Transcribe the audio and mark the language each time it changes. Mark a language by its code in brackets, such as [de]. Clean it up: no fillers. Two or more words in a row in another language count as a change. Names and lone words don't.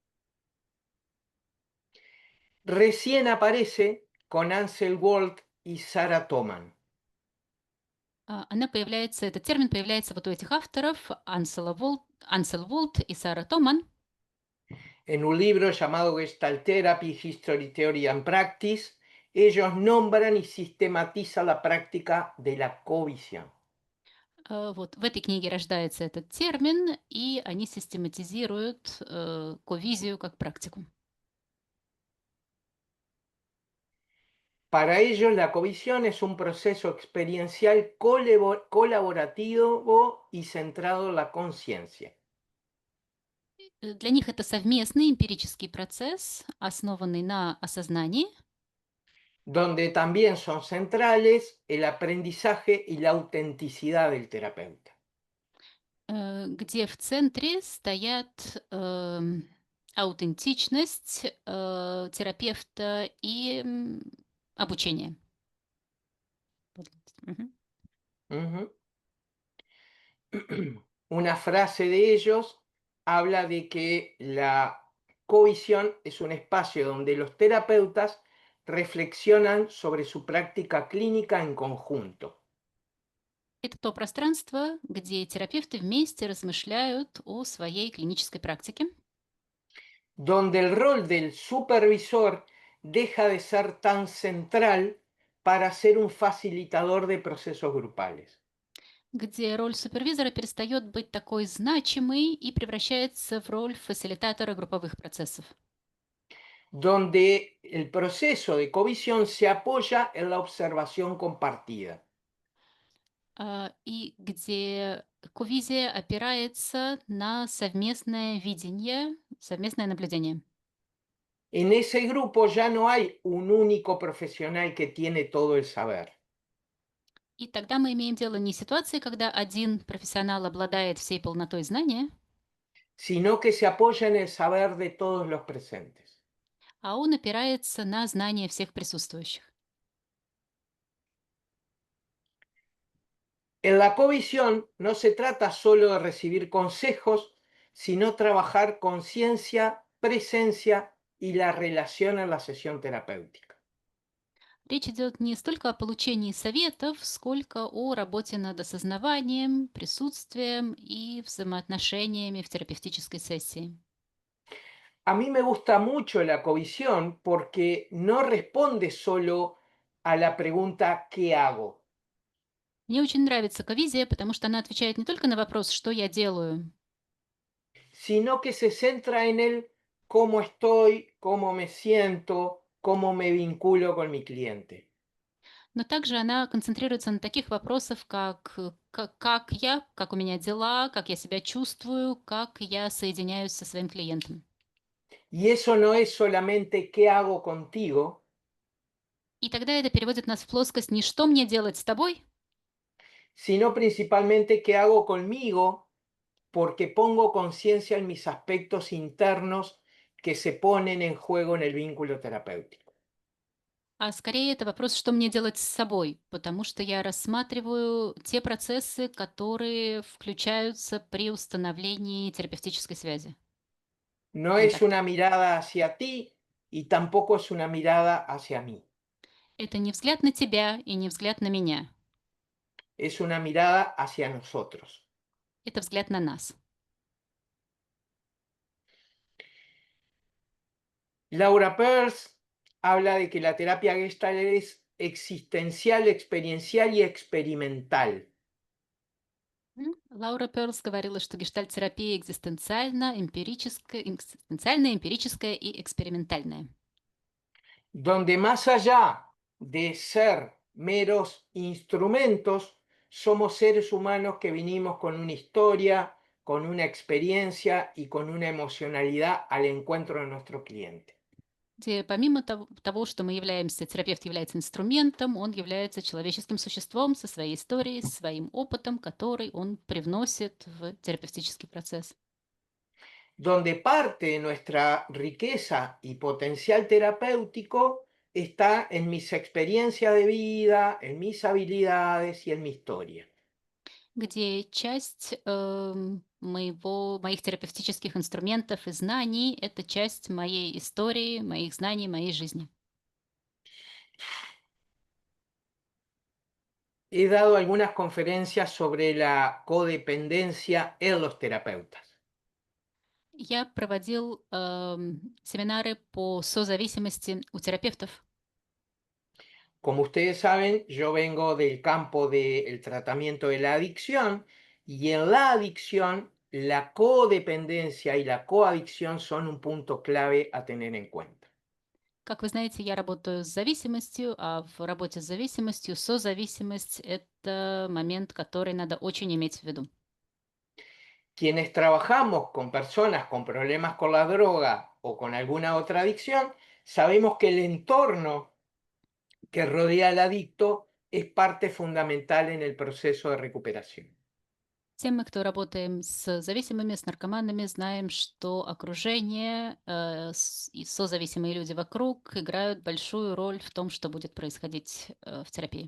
[es] Recién aparece con Ansel Walt y Sarah Toman. [ru] Она появляется, этот термин появляется вот у этих авторов Ансел Волт и Сара Томан [es] En un libro llamado Gestalt Therapy, History, Theory and Practice, ellos nombran y sistematizan la práctica de la covisión. [ru] Вот в этой книге рождается этот термин, и они систематизируют ко-визию как практику. [es] Para ellos, la covisión es un proceso experiencial colaborativo y centrado en la conciencia, [ru] Для них это совместный эмпирический процесс, основанный на осознании, [es] donde también son centrales el aprendizaje y la autenticidad del terapeuta. [ru] где в центре стоят аутентичность терапевта и обучение. Мгм. Ujú. [es] Una frase de ellos habla de que la covisión es un espacio donde los terapeutas reflexionan sobre su práctica clínica en conjunto, [ru] Это то пространство, где терапевты вместе размышляют о своей клинической практике, [es] donde el rol del supervisor deja de ser tan central para ser un facilitador de procesos grupales, [ru] где роль супервизора перестает быть такой значимой и превращается в роль фасилитатора групповых процессов, [es] donde el proceso de covisión se apoya en la observación compartida. [ru] и где ковизия опирается на совместное видение, совместное наблюдение. [es] En ese grupo ya no hay un único profesional que tiene todo el saber, [ru] И тогда мы имеем дело не с ситуацией, когда один профессионал обладает всей полнотой знания, [es] sino que se apoya en el saber de todos los presentes. [ru] а он опирается на знания всех присутствующих. [es] En la covisión no se trata solo de recibir consejos, sino trabajar conciencia, presencia y la relación en la sesión terapéutica. [ru] Речь идет не столько о получении советов, сколько о работе над осознаванием, присутствием и взаимоотношениями в терапевтической сессии. [es] A mí me gusta mucho la covisión porque no responde solo a la pregunta ¿qué hago?, [ru] Мне очень нравится ковизия, потому что она отвечает не только на вопрос, что я делаю, [es] sino que se centra en el cómo estoy, cómo me siento, cómo me vinculo con mi cliente. [ru] но также она концентрируется на таких вопросах, как я, как у меня дела, как я себя чувствую, как я соединяюсь со своим клиентом. [es] Y eso no es solamente qué hago contigo, [ru] И тогда это переводит нас в плоскость не что мне делать с тобой, [es] sino principalmente qué hago conmigo, porque pongo conciencia en mis aspectos internos que se ponen en juego en el vínculo terapéutico. [ru] а скорее это вопрос, что мне делать с собой, потому что я рассматриваю те процессы, которые включаются при установлении терапевтической связи, [es] No es [ru] контакта. [es] una mirada hacia ti y tampoco es una mirada hacia mí. [ru] Это не взгляд на тебя и не взгляд на меня. [es] Es una mirada hacia nosotros. [ru] Это взгляд на нас. [es] Laura Peirce habla de que la terapia Gestalt es existencial, experiencial y experimental. [ru] Лаура Перлс говорила, что гештальт-терапия экзистенциальная, эмпирическая и экспериментальная. [es] Donde más allá de ser meros instrumentos, somos seres humanos que vinimos con una historia, con una experiencia y con una emocionalidad al encuentro de nuestro cliente. [ru] Где помимо того, что мы являемся, терапевт является инструментом, он является человеческим существом со своей историей, своим опытом, который он привносит в терапевтический процесс. [es] Donde parte de nuestra riqueza y potencial terapéutico está en mis experiencias de vida, en mis habilidades y en mi historia. [ru] Где часть моих терапевтических инструментов и знаний — это часть моей истории, моих знаний, моей жизни. [es] He dado algunas conferencias sobre la codependencia en los terapeutas. [ru] Я проводил семинары по созависимости у терапевтов. [es] Como ustedes saben, yo vengo del campo del tratamiento de la adicción y en la adicción la codependencia y la coadicción son un punto clave a tener en cuenta. [ru] Как вы знаете, я работаю с зависимостью, а в работе с зависимостью созависимость — это момент, который надо очень иметь в виду. [es] Quienes trabajamos con personas con problemas con la droga o con alguna otra adicción, sabemos que el entorno que rodea al adicto es parte fundamental en el proceso de recuperación. [ru] Все мы, кто работаем с зависимыми, с наркоманами, знаем, что окружение и созависимые люди вокруг играют большую роль в том, что будет происходить в терапии.